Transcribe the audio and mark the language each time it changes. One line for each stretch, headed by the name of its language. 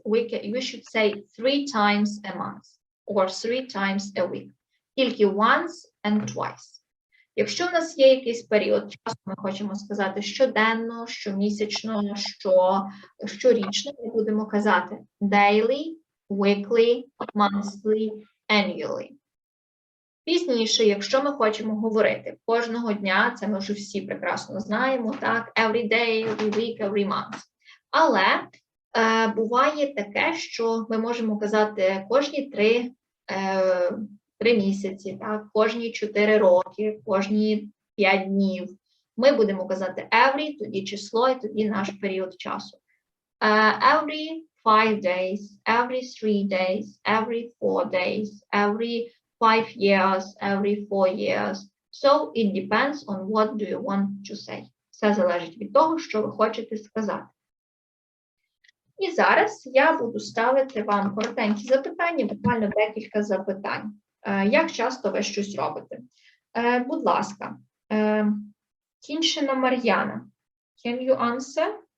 English: We should say 3 times a month or 3 times a week.
Ukrainian: Тільки once and twice. Якщо в нас є якийсь період часу, ми хочемо сказати щоденно, щомісячно, щорічно, ми будемо казати daily, weekly, monthly, annually. Пізніше, якщо ми хочемо говорити кожного дня, це ми вже всі прекрасно знаємо, так,
English: every day, every week, every month.
Ukrainian: Але буває таке, що ми можемо казати кожні 3 місяці, так, кожні 4 роки, кожні 5 днів. Ми будемо казати every, тоді число, і тоді наш період часу.
English: Every 5 days, every 3 days, every 4 days, every 5 years, every 4 years. So it depends on what do you want to say.
Ukrainian: Все залежить від того, що ви хочете сказати. І зараз я буду ставити вам коротенькі запитання, буквально декілька запитань. Як часто ви щось робите? Будь ласка, Кіншина Мар'яна,
English: can you answer?